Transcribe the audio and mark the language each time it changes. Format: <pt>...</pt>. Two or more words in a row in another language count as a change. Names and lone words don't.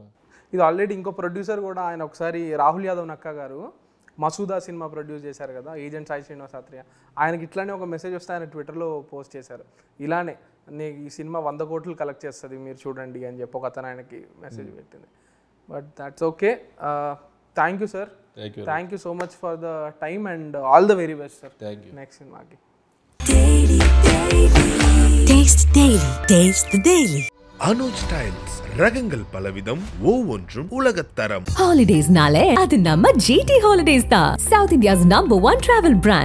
<te>ఇది ఆల్రెడీ ఇంకో ప్రొడ్యూసర్ కూడా ఆయన ఒకసారి రాహుల్ యాదవ్ నక్కా గారు మసూదా సినిమా ప్రొడ్యూస్ చేశారు కదా, ఏజెంట్ సాయి శ్రీనివాస్ ఆత్రేయ, ఆయనకి ఇట్లానే ఒక మెసేజ్ వస్తే ఆయన ట్విట్టర్లో పోస్ట్ చేశారు, ఇలానే ఈ సినిమా 100 కోట్లు కలెక్ట్ చేస్తుంది మీరు చూడండి అని చెప్పి ఒక అతను ఆయనకి మెసేజ్ పెట్టింది.</te> <en>but that's okay. thank you sir, thank you so much for the time and all the very best sir నెక్స్ట్ సినిమాకి.</en> <ta>அனுஜ் ஸ்டைல்ஸ் ரகங்கள் பலவிதம் ஒவ்வொன்றும் உலகத்தரம். Holidays நாளே அது நம்ம GT Holidays தான்,</ta> <en>South India's #1 travel brand.</en>